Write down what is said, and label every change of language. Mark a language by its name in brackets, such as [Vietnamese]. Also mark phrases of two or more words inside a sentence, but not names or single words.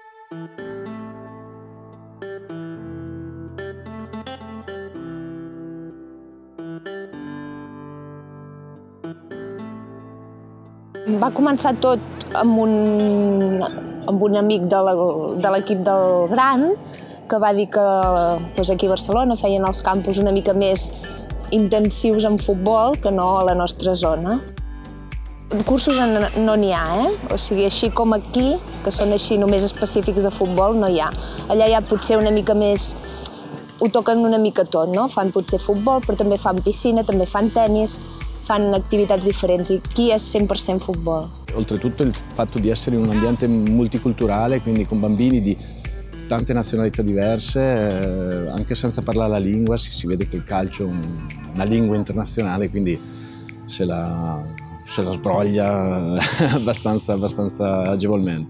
[Catalan] Va començar tot amb un amic de l'equip del Gran, que va dir que aquí a Barcelona feien els campus una mica més intensius en futbol que no a la nostra zona. Cursos no n'hi ha, O sigui, així com aquí, que són així només específics de futbol, no hi ha. Allà ja potser una mica més, ho toquen una mica tot, no? Fan potser futbol, però també fan piscina, també fan tennis, [Italian] fanno attività differenti. Qui è 100% football. Oltretutto il fatto di essere in un ambiente multiculturale, quindi con bambini di tante nazionalità diverse, anche senza parlare la lingua, si vede che il calcio è una lingua internazionale, quindi se la sbroglia abbastanza agevolmente.